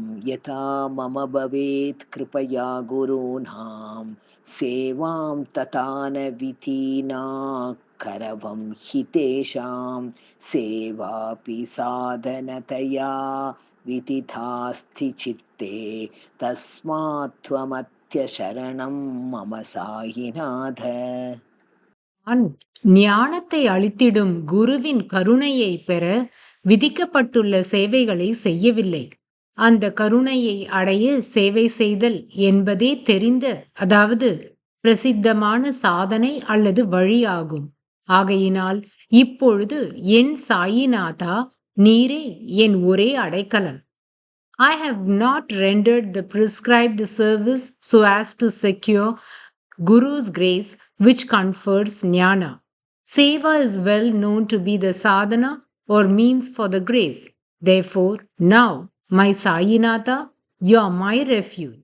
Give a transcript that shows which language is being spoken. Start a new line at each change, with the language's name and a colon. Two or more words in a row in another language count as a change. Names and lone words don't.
Sanskrit: यथा मम भवेत् कृपया गुरूणां सेवां तथा न विधिना करवं हि तेषां सेवापि साधनतया विदितास्ति चित्ते तस्मात् त्वमत्यशरणं मम सायिनाथ.
Tamil: நான் ஞானத்தை அளித்திடும் குருவின் கருணையை பெற விதிக்கப்பட்டுள்ள சேவைகளை செய்யவில்லை. அந்த கருணையை அடைய சேவை செய்தல் என்பதே தெரிந்த, அதாவது பிரசித்தமான சாதனை அல்லது வழியாகும். ஆகையினால் இப்பொழுது என் சாயிநாதா, நீரே என் ஒரே அடைக்கலம்.
English: I have not rendered the prescribed service so as to secure Guru's grace, which confers jnana. Seva is well known to be the sadhana or means for the grace. Therefore, now, my Sayinatha, you are my refuge.